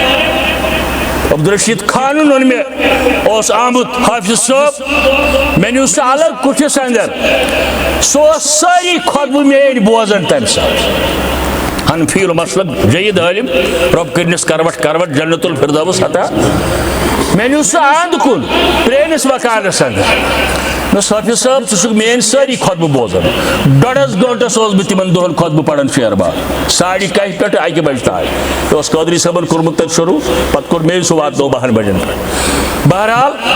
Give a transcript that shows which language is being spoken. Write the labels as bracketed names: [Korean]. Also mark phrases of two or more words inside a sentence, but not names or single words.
[Kashmiri] عبدالرشید خانن وون مےٚ اوس آمُت حافظ صٲب مےٚ نیوٗ سُہ الگ کُٹھِس اندر سُہ اوس سٲری خۄطبہٕ میٲنۍ بوزان تمہِ ساتہٕ حنفی المسلک جید عالم رب کرنس کروٹ کروٹ [Arabic] جنت الفردوس [Kashmiri] عطا میں نیوٗ سُہ اند کُن پرٛٲنِس مکانس اندر مےٚ حافظ صٲب ژٕ چھُکھ میٲنۍ سٲری خۄطبہٕ بوزان 1.5 گٲنٛٹس اوسُس بہٕ تِمن دۄہن خۄطبہٕ پران شیر باغ 12:30 پٮ۪ٹھ 1 بجہِ تام مےٚ اوس قٲدری صٲبن کوٚرمُت تتہِ شروٗع پتہٕ کوٚر مے سُہ واتنو 12 بجن پٮ۪ٹھ بہرحال